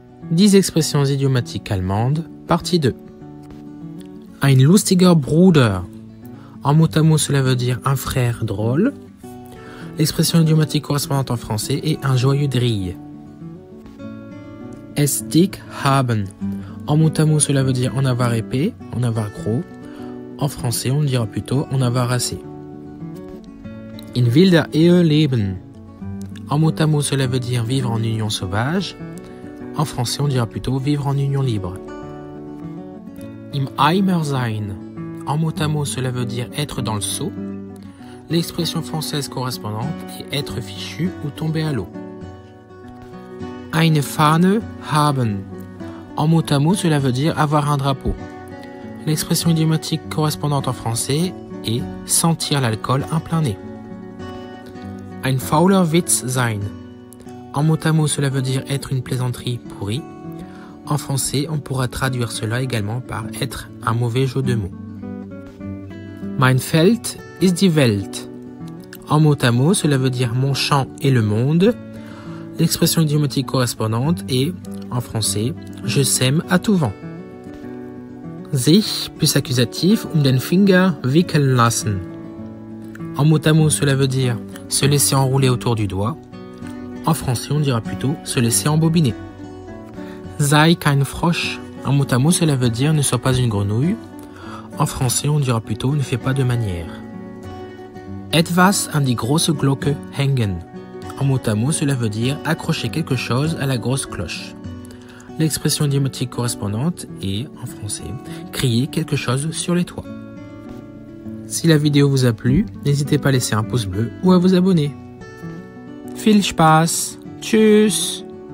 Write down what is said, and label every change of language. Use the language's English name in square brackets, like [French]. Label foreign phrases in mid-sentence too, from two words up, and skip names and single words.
[French] 10 expressions idiomatiques allemandes, partie 2. [German] Ein lustiger Bruder. [French] En mot à mot, cela veut dire un frère drôle. L'expression idiomatique correspondante en français est un joyeux drille. [German] Es dick haben. [French] En mot à mot, cela veut dire en avoir épais, en avoir gros. En français, on dira plutôt en avoir assez. [German] In wilder Ehe leben. [French] En mot à mot, cela veut dire vivre en union sauvage. En français, on dira plutôt vivre en union libre. [German] Im Eimer sein. [French] En mot à mot, cela veut dire être dans le seau. L'expression française correspondante est être fichu ou tomber à l'eau. [German] Eine Fahne haben. [French] En mot à mot, cela veut dire avoir un drapeau. L'expression idiomatique correspondante en français est sentir l'alcool un plein nez. [German] Ein fauler Witz sein. [French] En mot à mot, cela veut dire être une plaisanterie pourrie. En français, on pourra traduire cela également par être un mauvais jeu de mots. [German] Mein Feld ist die Welt. [French] En mot à mot, cela veut dire mon champ est le monde. L'expression idiomatique correspondante est, en français, je sème à tout vent. [German] Sich [French] plus accusatif [German] den Finger wickeln lassen. [French] En mot à mot, cela veut dire se laisser enrouler autour du doigt. En français, on dira plutôt se laisser embobiner. [German] Sei kein Frosch. [French] En mot à mot, cela veut dire ne sois pas une grenouille. En français, on dira plutôt ne fais pas de manière. [German] Etwas an die große Glocke hängen. [French] En mot à mot, cela veut dire accrocher quelque chose à la grosse cloche. L'expression idiomatique correspondante est, en français, crier quelque chose sur les toits. Si la vidéo vous a plu, n'hésitez pas à laisser un pouce bleu ou à vous abonner. [German] Viel Spaß! Tschüss!